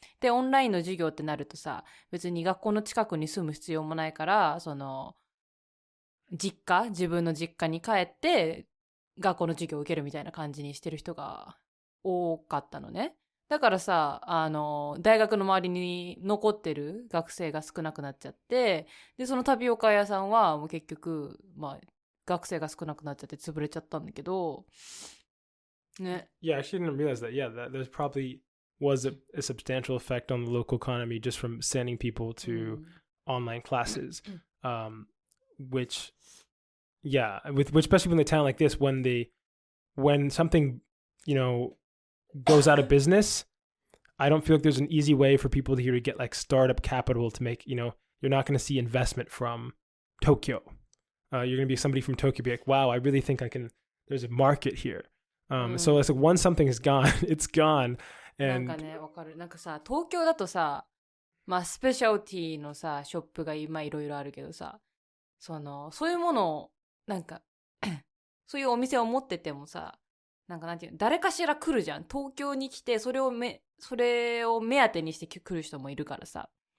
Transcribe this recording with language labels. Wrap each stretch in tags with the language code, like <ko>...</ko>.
<ja>で、オンラインの授業ってなるとさ、別に学校の近くに住む必要もないから、自分の実家に帰って、学校の授業を受けるみたいな感じにしてる人が多かったのね。だからさ、大学の周りに残ってる学生が少なくなっちゃって、で、そのタピオカ屋さんはもう結局、学生が少なくなっちゃって潰れちゃったんだけど、ね。</ja> <en>Yeah, I actually didn't realize that. Yeah, that there's probably was a substantial effect on the local economy just from sending people to online classes, which, yeah, which especially in a town like this, when something, goes out of business, I don't feel like there's an easy way for people here to get like startup capital to make, you're not going to see investment from Tokyo. You're going to be somebody from Tokyo be like, wow, I really think there's a market here. So it's like once something is gone, it's gone. And</en> <ja>なんかね、わかる。さ、東京だとさ、スペシャルティのさ、ショップが今いろいろあるけどさ、そういうものを、そういうお店を持っててもさ、なんていうの、誰かしら来るじゃん。東京に来て、それを目当てにして来る人もいるからさ。</ja>